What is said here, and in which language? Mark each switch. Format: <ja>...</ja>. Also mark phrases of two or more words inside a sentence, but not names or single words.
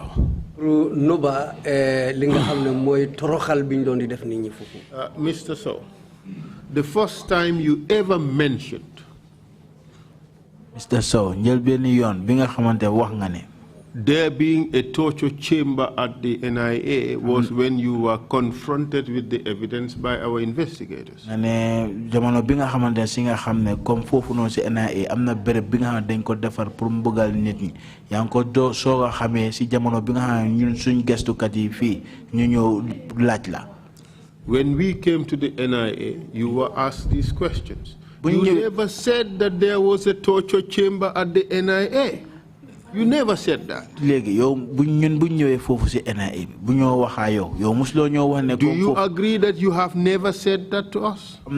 <wo>pour noba li nga xam ne mooy toroxal bi ñu doon di def nit ñi foofu.</wo> <en>Mr. Sowe, the first time you ever mentioned Mr. Sowe, there being a torture chamber at the NIA was when you were confronted with the evidence by our investigators.</en> <wo>Jamono bi nga xamante si nga xam ne comme foofu noonu si NIA am na béréb bi nga xam ne dañ ko defar pour mbugal nit ñi yaa ngi ko doo soog a xamee si jamono bi nga xam ne ñun suñ gestukat yi fii ñu ñëw laaj la.</wo> <en>When we came to the NIA, you were asked these questions. You never said that there was a torture chamber at the NIA. You never said that. Do you agree that you have never said that to us?</en>